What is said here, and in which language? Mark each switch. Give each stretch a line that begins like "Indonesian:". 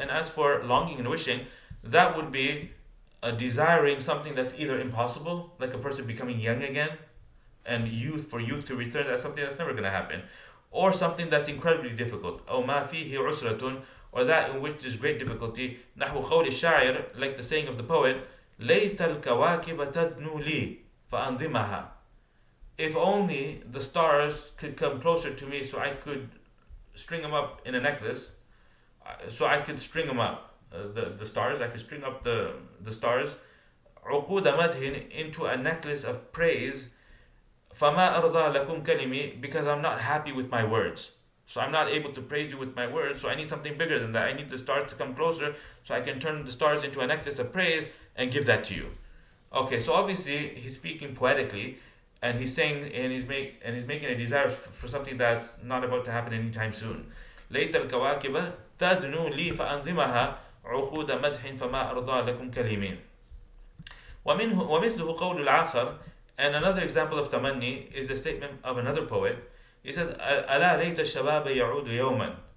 English: And as for longing and wishing, that would be desiring something that's either impossible, like a person becoming young again, and for youth to return, that's something that's never going to happen, or something that's incredibly difficult.
Arabic: أو ما فيه عسرة,
English: or that in which there's great difficulty.
Arabic: نحو قول الشاعر,
English: like the saying of the poet,
Arabic: ليت الكواكب تدنو لي فأنظمها.
English: If only the stars could come closer to me so I could string them up in a necklace, so I could string them up, the stars, I could string up the stars,
Arabic: عقود مدح,
English: into a necklace of praise.
Arabic: فما أرضى لكم كلمي,
English: because I'm not happy with my words. So I'm not able to praise you with my words, so I need something bigger than that. I need the stars to come closer so I can turn the stars into a necklace of praise and give that to you. Okay, so obviously he's speaking poetically, and he's saying, and he's making a desire for something that's not about to happen anytime soon.
Arabic: ليت الكواكب تدنو لي فأنظمها عقود مدح فما أرضى لكم كلمي. ومثله قول الآخر.
English: And another example of tamanni is a statement of another poet. He says,
Arabic: ألا ليت الشباب يعود يوما.